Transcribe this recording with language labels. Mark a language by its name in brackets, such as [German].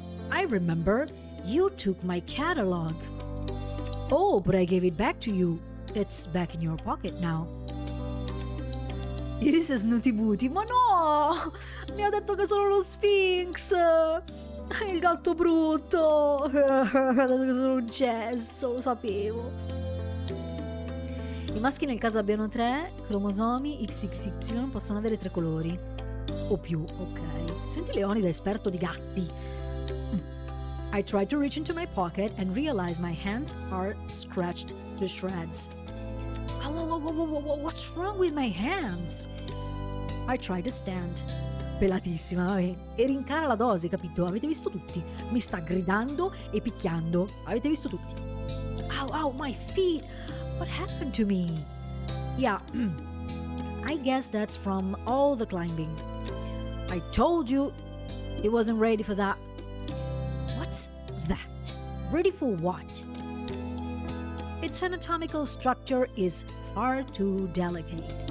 [English] I remember, you took my catalog. Oh, but I gave it back to you. It's back in your pocket now. [Italian] Iris è Snooty Booty, ma no! Mi ha detto che sono lo Sphinx! Il gatto brutto! Ha detto che sono un cesso, lo sapevo. I maschi nel caso abbiano 3 cromosomi XXY possono avere 3 colori. O più, ok. Senti Leoni da esperto di gatti. [English] I try to reach into my pocket and realize my hands are scratched to shreds. What's wrong with my hands? I try to stand. [Italian] Pelatissima, vabbè. E rincara la dose, capito? Avete visto tutti? Mi sta gridando e picchiando. Avete visto tutti? [English] Ow, my feet! What happened to me? Yeah, I guess that's from all the climbing. I told you it wasn't ready for that. What's that? Ready for what? Its anatomical structure is far too delicate.